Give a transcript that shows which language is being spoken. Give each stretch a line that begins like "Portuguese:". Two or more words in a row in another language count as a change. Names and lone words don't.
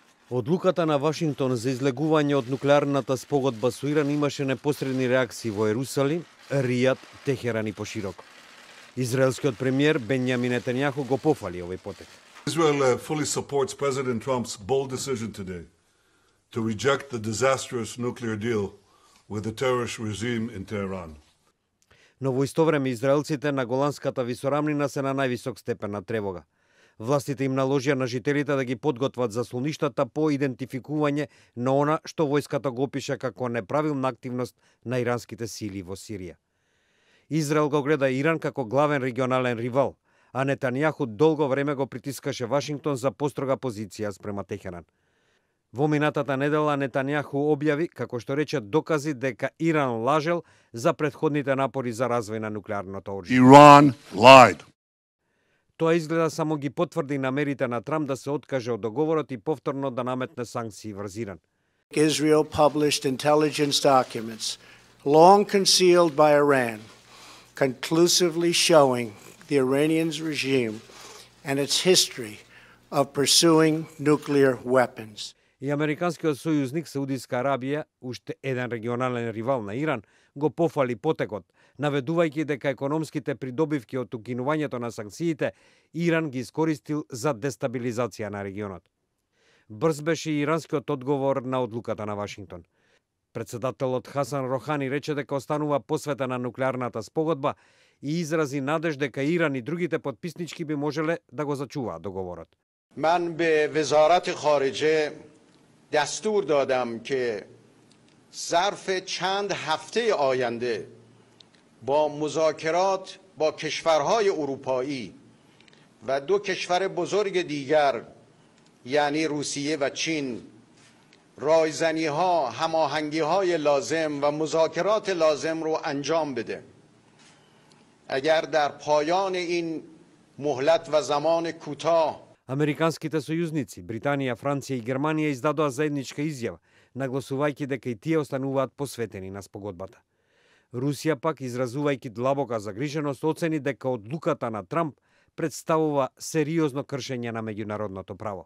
Macedonian: Одлуката на Вашингтон за излегување од нуклеарната спогодба со Иран имаше непосредни реакции во Ерусалим, Ријад, Техеран и пошироко. Израелскиот премиер Бенјамин Нетањаху го пофали овој потек.
English: Israel fully supports President Trump's bold decision today to reject the disastrous nuclear deal with the terrorist regime in Tehran.
Macedonian: Но во исто време израелците на Голанската висорамнина се на највисок степен на тревога. Властите им наложија на жителите да ги подготват заслоништата по идентификување на она што војската го опиша како неправилна активност на иранските сили во Сирија. Израел го гледа Иран како главен регионален ривал, а Нетањаху долго време го притискаше Вашингтон за построга позиција спрема Техеран. Во минатата недела Нетањаху објави, како што рече, докази дека Иран лажел за претходните напори за развој на нуклеарното оружје.
English: Iran lied.
Macedonian: Тоа изгледа само ги потврди намерите на Трамп да се откаже од договорот и повторно да наметне санкции врз Иран.
English: Israel published intelligence documents long concealed by Iran, conclusively showing the Iranian regime and its history of pursuing nuclear weapons.
Macedonian: И американскиот сојузник Саудиска Арабија, уште еден регионален ривал на Иран, го пофали потекот, наведувајќи дека економските придобивки од укинувањето на санкциите Иран ги искористил за дестабилизација на регионот. Брз беше и иранскиот одговор на одлуката на Вашингтон. Председателот Хасан Рохани рече дека останува посветен на нуклеарната спогодба и изрази надеж дека Иран и другите подписнички би можеле да го зачуваат договорот.
Persian: من به وزارت خارجه دستور دادم که ظرف چند هفته آینده با مذاکرات با کشورهای اروپایی و دو کشور بزرگ دیگر یعنی روسیه و چین رایزنی‌ها، هماهنگی‌های لازم و مذاکرات لازم رو انجام بده. اگر در پایان این مهلت و زمان کوتاه
Macedonian: Американските сојузници, Британија, Франција и Германија издадоа заедничка изјава, нагласувајќи дека и тие остануваат посветени на спогодбата. Русија пак, изразувајќи длабока загриженост, оцени дека одлуката на Трамп представува сериозно кршење на меѓународното право.